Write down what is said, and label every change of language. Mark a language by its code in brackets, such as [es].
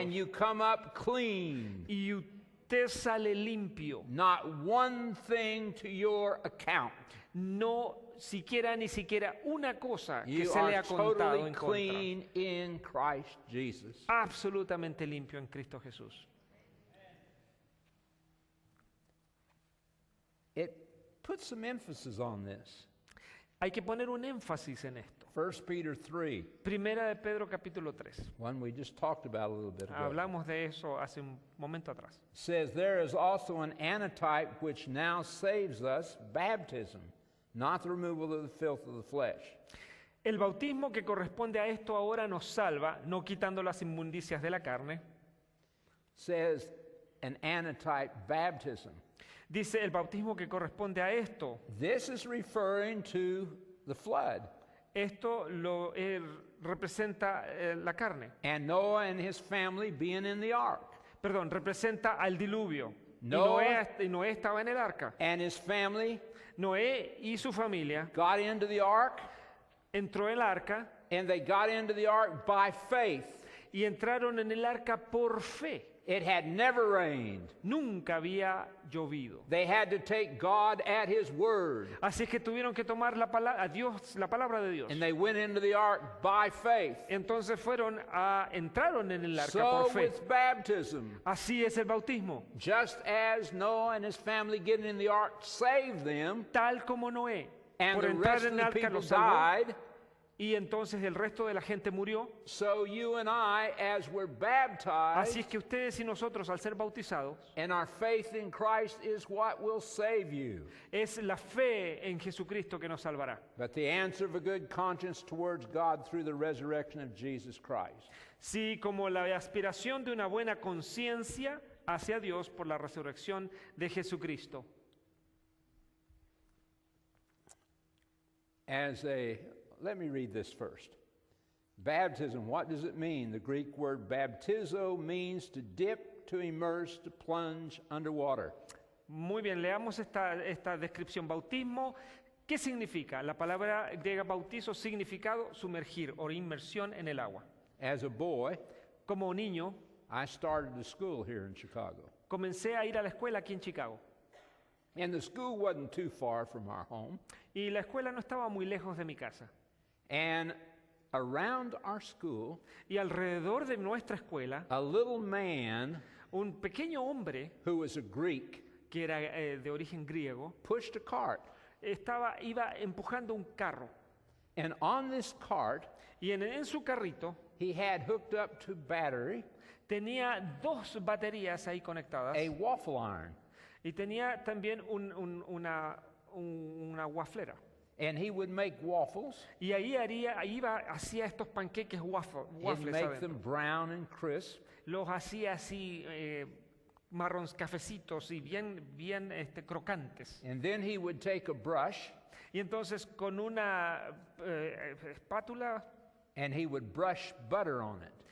[en] and you come up clean. [es] Y usted sale limpio. [en] Not one thing to your account. [es] no siquiera ni siquiera una cosa que [en] You [es] se le ha contado [en] totally [es] en contra. [en] clean in Christ Jesus. [es] Absolutamente limpio en Cristo Jesús. [en] It puts some emphasis on this. [es] Hay que poner un énfasis en esto. [en] 1 Peter 3, [es] Primera de Pedro capítulo 3. [en] one we just talked about a little bit ago. [es] Hablamos de eso hace un momento atrás. [en] Says, there is also an antitype which now saves us, baptism, not the removal of the filth of the flesh. [es] El bautismo que corresponde a esto ahora nos salva, no quitando las inmundicias de la carne. [en] Says an antitype baptism. [es] Dice el bautismo que corresponde a esto. [en] This is referring to the flood [es] Esto lo representa la carne. [en] and Noah and his family being in the ark. [es] Perdón, representa al diluvio. Y [en] Noah- [es] Noé estaba en el arca. [en] And his family [es] Noé y su familia [en] got into the ark, [es] entró en el arca [en] and they got into the ark by faith. [es] y entraron en el arca por fe. [en] It had never rained. [es] Nunca había llovido. [en] They had to take God at his word. [es] Así es que tuvieron que tomar la palabra de Dios. [en] And they went into the ark by faith. [es] Entonces entraron en el arca [en] So [es] por fe. [en] with baptism, [es] Así es el bautismo. [en] just as Noah and his family getting in the ark saved them, [es] Tal como Noé, [en] and [es] por [en] the [es] entrar [en] rest of [es] en el [en] the [es] arca [en] people [es] los salvó, [en] died, [es] y entonces el resto de la gente murió. [en] so you and I, as we're [es] Así [en] baptized, [es] es que ustedes y nosotros, al ser bautizados, [en] and our faith in Christ is what will save you. [es] es la fe en Jesucristo que nos salvará. [en] But the answer of a good conscience towards God through the resurrection of Jesus Christ. [es] Sí, como la aspiración de una buena conciencia hacia Dios por la resurrección de Jesucristo. [en] Let me read this first. Baptism, what does it mean? The Greek word baptizo means to dip, to immerse, to plunge underwater. [es] Muy bien, leamos esta descripción. Bautismo, ¿qué significa? La palabra griega bautizo, significado sumergir o inmersión en el agua. [en] As a boy, [es] Como niño, [en] I started the school here in Chicago. [es] comencé a ir a la escuela aquí en Chicago. [en] And the school wasn't too far from our home. [es] Y la escuela no estaba muy lejos de mi casa. [en] And around our school, [es] Y alrededor de nuestra escuela, [en] a little man [es] un pequeño hombre, [en] who was a Greek [es] que era de origen griego, [en] pushed a cart. [es] iba empujando un carro. [en] And on this cart, [es] Y en su carrito [en] he had hooked up to battery [es] tenía 2 baterías ahí conectadas. [en] a waffle iron. [es] Y tenía también una waflera. [en] And he would make waffles. [es] Y hacía estos panqueques [en] He'd [es] waffles [en] make [es] adentro. [en] them brown and crisp. [es] Los hacía así marrons cafecitos y bien crocantes. [en] And then he would take a brush [es] Y entonces con una espátula [en] and he would brush butter on it.